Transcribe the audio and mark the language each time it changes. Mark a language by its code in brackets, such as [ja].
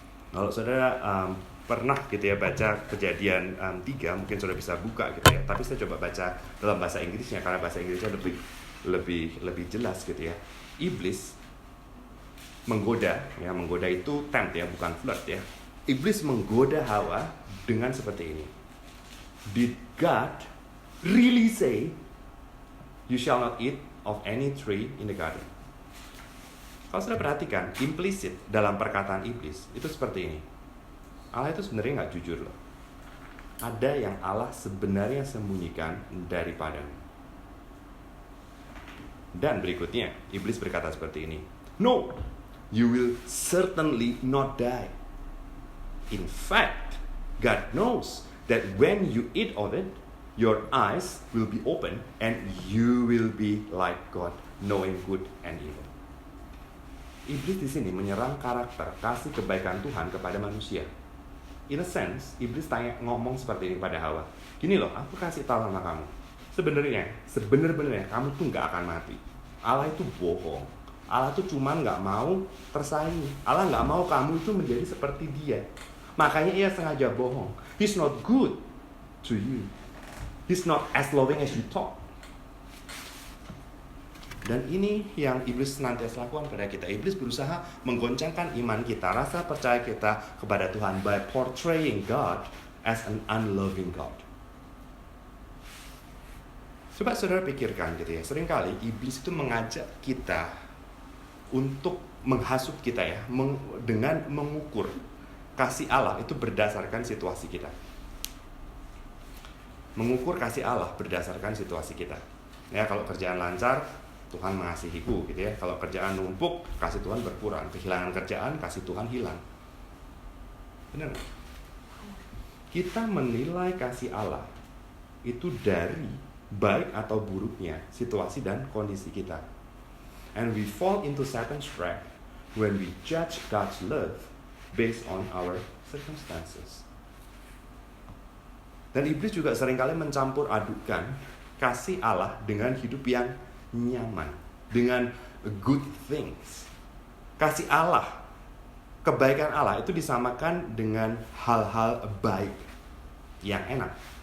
[id] Kalau saudara pernah gitu ya baca Kejadian 3, mungkin saudara bisa buka gitu ya. Tapi saya coba baca dalam bahasa Inggrisnya, karena bahasa Inggrisnya lebih jelas gitu ya. Iblis menggoda itu tempt ya, bukan flirt ya. Iblis menggoda Hawa dengan seperti ini. [en] Did God really say, you shall not eat of any tree in the garden? [id] Kalau sudah perhatikan, implisit dalam perkataan iblis itu seperti ini. Allah itu sebenarnya nggak jujur loh. Ada yang Allah sebenarnya sembunyikan daripadamu. Dan berikutnya, iblis berkata seperti ini. [en] No, you will certainly not die. In fact, God knows that when you eat of it, your eyes will be open and you will be like God, knowing good and evil. [id] Iblis di sini menyerang karakter kasih kebaikan Tuhan kepada manusia. [en] In a sense, [id] iblis ngomong seperti ini pada Hawa. Gini loh, aku kasih tahu sama kamu. Sebenarnya kamu tuh nggak akan mati. Allah itu bohong. Allah tuh cuman nggak mau tersaingi. Allah nggak mau kamu itu menjadi seperti Dia. Makanya Ia sengaja bohong. [en] He's not good to you. He's not as loving as you thought. [id] Dan ini yang iblis senantiasa lakukan pada kita. Iblis berusaha menggoncangkan iman kita, rasa percaya kita kepada Tuhan [en] by portraying God as an unloving God. [id] Coba saudara pikirkan gitu ya. Seringkali iblis itu mengajak kita untuk menghasut kita ya, dengan mengukur kasih Allah itu berdasarkan situasi kita. Mengukur kasih Allah berdasarkan situasi kita. Ya, kalau kerjaan lancar, Tuhan mengasihiku gitu ya. Kalau kerjaan numpuk, kasih Tuhan berkurang. Kehilangan kerjaan, kasih Tuhan hilang. Benar nggak? Kita menilai kasih Allah itu dari baik atau buruknya situasi dan kondisi kita. [en] And we fall into Satan's trap when we judge God's love based on our circumstances. [id] Dan iblis juga seringkali mencampur adukan kasih Allah dengan hidup yang nyaman, dengan good things. Kasih Allah, kebaikan Allah itu disamakan dengan hal-hal baik yang enak.